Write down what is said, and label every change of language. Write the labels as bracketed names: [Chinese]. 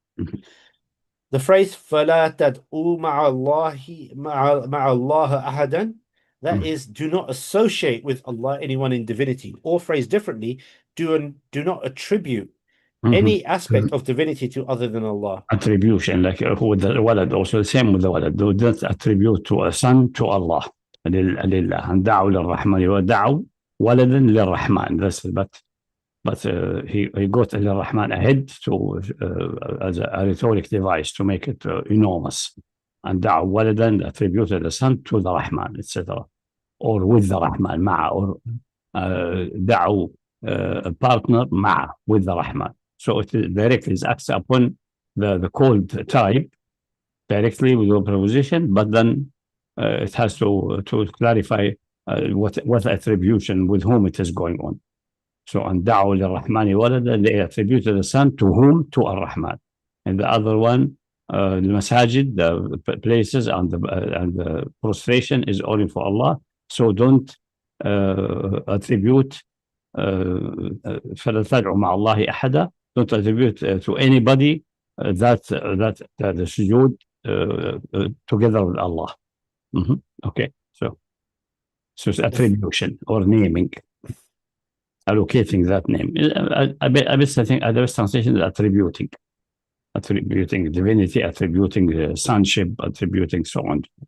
[English] The phrase [Arabic] فلا تدعوا مع الله أحدا, [English] that is, do not associate with Allah anyone in divinity, or phrased differently, do not attribute any aspect of divinity to other than Allah. Attribution, like with the walad, also the same with the walad. Do not attribute to a son to Allah. لله. [Arabic] And دعوا للرحمن ودعوا ولدا للرحمن. [English] But he got للرحمن ahead to as a rhetoric device to make it enormous. And دعوا ولدا attributed a son to the Rahman, etc. Or with the Rahman, مع, or دعوا a partner مع, with the Rahman. So it directly is acts upon the called type directly with the preposition, but then it has to clarify what attribution, with whom it is going on. So and [Arabic] دعوا للرحمن ولدا, [English] they attributed the son to whom? To Ar-Rahman. And the other one, the masajid, the places and the prostration is only for Allah. So don't attribute [Arabic] فلا تدعوا مع الله أحدا. [English] Don't attribute to anybody that the sujood together with Allah. Okay, so it's attribution or naming, allocating that name. I think the best translation is attributing divinity, attributing sonship, attributing so on.